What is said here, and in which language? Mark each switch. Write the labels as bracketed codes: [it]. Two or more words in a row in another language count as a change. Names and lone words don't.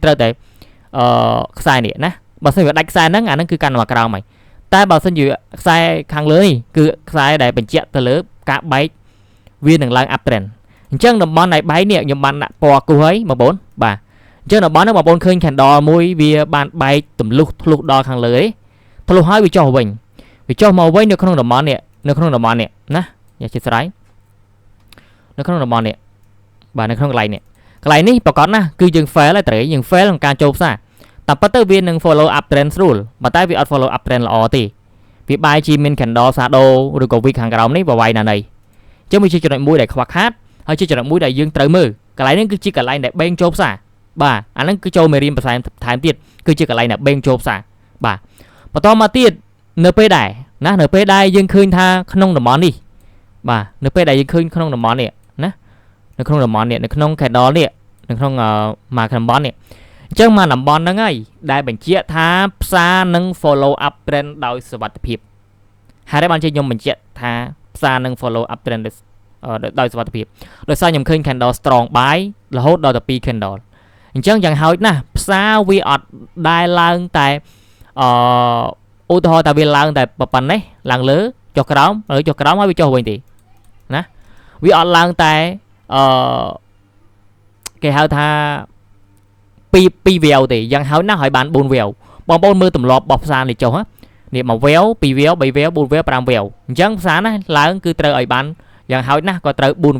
[km] ត្រូវតែខ្សែនេះណាបើមិនវាដាច់ខ្សែហ្នឹងអាហ្នឹងគឺកាន់មកក្រោមហើយតែបើមិនជាខ្សែខាងលើនេះគឺខ្សែដែលបញ្ជាក់ទៅលើការបែកវានឹងឡើង [en] up trend [km] អញ្ចឹងតំបន់ដែលបែកនេះខ្ញុំបានដាក់ពណ៌គូសហើយបងប្អូនបាទអញ្ចឹងតំបន់ហ្នឹងបងប្អូនឃើញ candle មួយវាបានបែកទម្លុះធ្លុះដល់ខាងលើឯងធ្លុះហើយវាចុះវិញវាចុះ មកវិញនៅក្នុងតំបន់នេះនៅក្នុងតំបន់នេះណាយ៉ាជាស្រ័យនៅក្នុងតំបន់នេះបាទនៅក្នុងកន្លែងនេះប្រកាសណាគឺយើង fail ហើយត្រូវយើង fail ក្នុងការចូលផ្សារតែប៉ុន្តែវានឹង [en] follow up trend [km] ស្រួលប៉ុន្តែវាអត់ [en] follow up trend [km] ល្អទេវាបែរជា មាន [en] candle shadow [km] ឬក៏ wick ខាងក្រោមនេះវាវាយណានៃអញ្ចឹងវាជាចំណុចមួយដែលខ្វះខាតហើយជាចំណុចមួយដែលយើងត្រូវមើលកន្លែងនេះគឺជាកន្លែងដែលបេងចូលផ្សារបាទអាហ្នឹងគឺចូលមេរៀនបន្ថែមទៀត គឺជាកន្លែងដែលបេងចូលផ្សារបាទបន្តមកទៀតនៅពេលដែរណានៅពេលដែលយើងឃើញថាក្នុងតំបន់នេះបាទនៅពេលដែលយើងឃើញក្នុងតំបន់នេះណា នៅក្នុងតំបន់នេះនៅក្នុង candle នេះនៅក្នុងមកតំបន់នេះអញ្ចឹងមកតំបន់ហ្នឹងហើយដែលបញ្ជាក់ថាផ្សារ នឹង [en] follow up trend [km] ដោយសុវត្ថិភាពហើយបានជាខ្ញុំបញ្ជាក់ថាផ្សារនឹង [en] follow up trend [km] ដោយសុវត្ថិភាពដោយសារខ្ញុំឃើញ [en] candle strong buy [km] រហូតដល់ទៅ2 candle អញ្ចឹងយ៉ាងហោចណាស់ផ្សារវាអត់ដែលឡើងតែឧទាហរណ៍ថាវាឡើងតែប៉ុណ្ណេះឡើងលើចុះក្រោមហើយចុះក្រោមហើយវាចុះវិញទេណាវាអត់ឡើងតែ គេហៅថា2 wave ទេយ៉ាងហោចណាស់ហើយបាន4 wave បងប្អូនមើលទម្លាប់របស់ផ្សារនេះចុះនេះ1 wave 2 wave 3 wave 4 wave 5 wave អញ្ចឹងផ្សារណាឡើងគឺត្រូវឲ្យបានយ៉ាងហោចណាស់ក៏ត្រូវ4